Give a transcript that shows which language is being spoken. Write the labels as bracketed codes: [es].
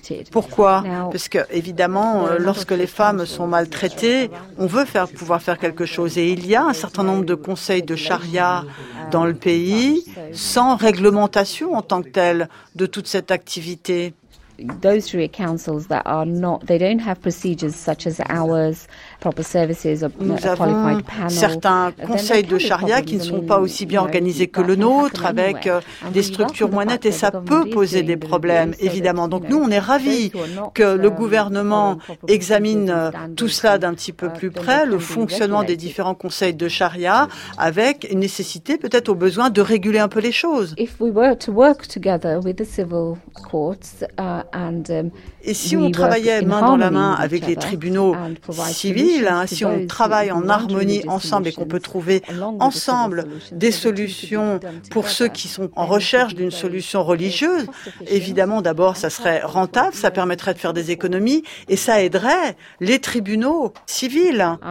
[fr] Pourquoi? Parce que évidemment, lorsque les femmes sont maltraitées, on veut pouvoir faire quelque chose. Et il y a un certain nombre de conseils de charia dans le pays, sans réglementation en tant que telle de toute cette activité. [en] Those Sharia councils that are not, they don't have procedures such as ours, proper services, a qualified panel. [fr] Nous avons certains conseils de charia qui ne sont pas aussi bien organisés que le nôtre, avec des structures moins nettes, et ça peut poser des problèmes, évidemment. Donc nous, on est ravis que le gouvernement examine tout cela d'un petit peu plus près, le fonctionnement des différents conseils de charia, avec une nécessité, peut-être au besoin, de réguler un peu les choses. [en] If we were to work together with the civil courts, and [fr] et si on travaillait main dans la main avec les tribunaux civils, si on travaille en harmonie ensemble et qu'on peut trouver ensemble des solutions pour ceux qui sont en recherche d'une solution religieuse, évidemment, d'abord, ça serait rentable, ça permettrait de faire des économies et ça aiderait les tribunaux civils.